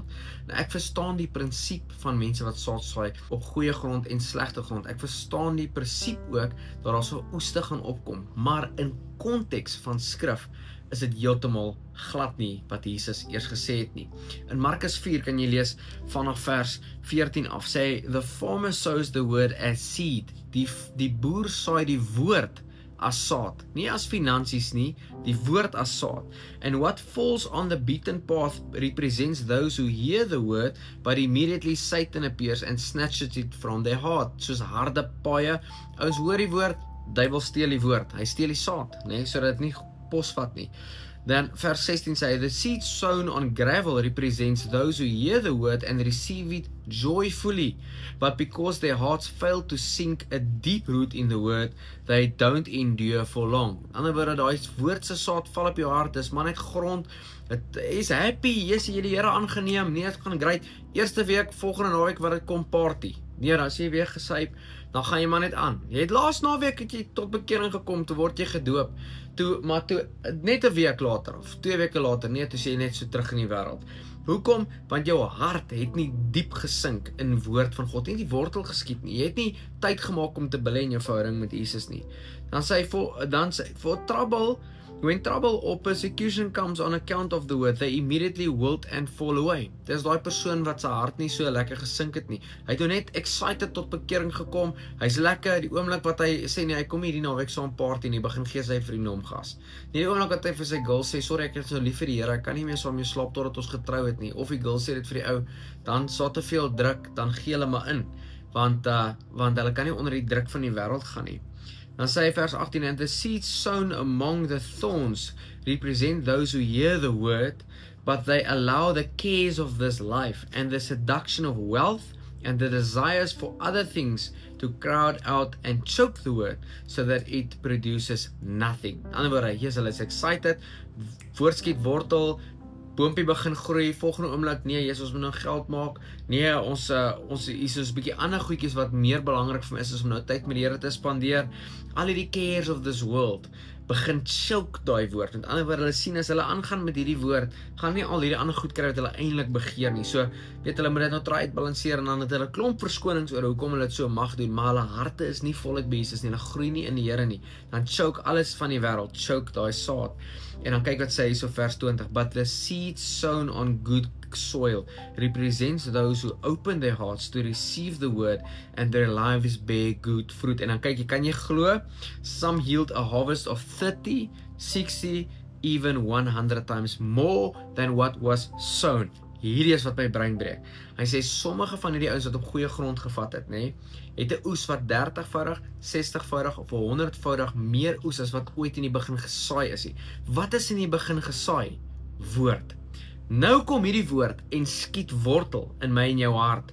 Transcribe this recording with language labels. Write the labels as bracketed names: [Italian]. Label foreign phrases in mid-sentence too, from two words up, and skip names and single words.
[Afrikaans] Nou ek verstaan die prinsip van mense wat saad saai op goeie grond en slegte grond. Ek verstaan die prinsip ook dat daar so oeste gaan opkom, maar in konteks van skrif is dit heeltemal glad nie wat Jesus eers gesê het nie. In Markus 4 kan jy lees vanaf vers 14 af, sê [English] the farmer sows the word as seed. [Afrikaans] Die boer saai die woord as saad, nie as finansies nie, die woord as saad. [English] And what falls on the beaten path represents those who hear the word, but immediately Satan appears and snatches it from their heart. [Afrikaans] Soos harde paaie, ouens hoor die woord, duiwel steel die woord, hy steel die saad, nee, sodat dit nie posvat nie. Then vers 16 sê, [English] the seed sown on gravel represents those who hear the word and receive it joyfully, but because their hearts fail to sink a deep root in the word, they don't endure for long. [Afrikaans] In ander woorde, daai woordse saad val op jou hart, dis maar net grond, het is happy, yes, jy die Here aangeneem, nee, het gaan great, eerste week, volgende naweek wat het kom party, nee, as jy weer gesyp, dan gaan jy maar net aan. Jy het laas naweek het jy tot bekering gekom, toe word jy gedoop, maar net 'n week later, of 2 weke later, nee, toe sê jy net so terug in die wêreld. Hoekom? Want jou hart het nie diep gesink in woord van God, nie die wortel geskiet nie, jy het nie tyd gemaak om te belê in jou verhouding met Jesus nie. Dan sê hy, [English] for trouble, when trouble or persecution comes on account of the word, they immediately wilt and fall away. [Afrikaans] Dis daai persoon wat sy hart nie so lekker gesink het nie. Hy het nou net excited tot bekering gekom, hy's lekker, die oomblik wat hy sê nee, hy kom hier die naweek saam party nie, begin gee sy vriende om gas. Nie die oomblik wat hy vir sy girl sê, sorry ek is nou lief vir die Here, ek kan nie meer saam jou slaap totdat ons getrou het nie, of die girl sê dit vir die ou, dan sa te veel druk, dan gee hulle maar in, want hulle kan nie onder die druk van die wêreld gaan nie. Dan sê hy vers 18, [English] and the seeds sown among the thorns represent those who hear the word, but they allow the cares of this life and the seduction of wealth and the desires for other things to crowd out and choke the word, so that it produces nothing. [Afrikaans] In ander woorde, yes, hulle is excited, voortskiet wortel, boompie begin groei, volgende oomblik, nee, Jesus, ons moet nou geld maak, nee, ons is ons bietjie ander goedjies wat meer belangrik vir my is om nou tyd met die Here te spandeer, al die [English] cares of this world, [Afrikaans] begin choke daai woord, met ander woorde, hulle sien as hulle aangaan met hierdie woord, gaan nie al hierdie ander goed kry wat hulle eintlik begeer nie, so, weet hulle moet dit nou try uitbalanseer, en dan het hulle klomp verskonings oor hoekom hulle dit so mag doen, maar hulle harte is nie voluit by Jesus nie, hulle groei nie in die Here nie, dan choke alles van die wêreld, choke daai saad, en dan kyk wat sê hy so vers 20, [English] but the seed sown on good soil represents those who open their hearts to receive the word and their lives bear good fruit. [Afrikaans] En dan kyk jy, kan jy glo, [English] some yield a harvest of 30, 60, even 100 times more than what was sown. [Afrikaans] Hierdie is wat my brein breek. Hy sê, sommige van hierdie ouens wat op goeie grond gevat het, het 'n oes wat 30voudig, 60voudig of 100voudig meer oes as wat ooit in die begin gesaai is. Wat is in die begin gesaai? Woord. Nou kom hierdie woord en skiet wortel in my en jou hart.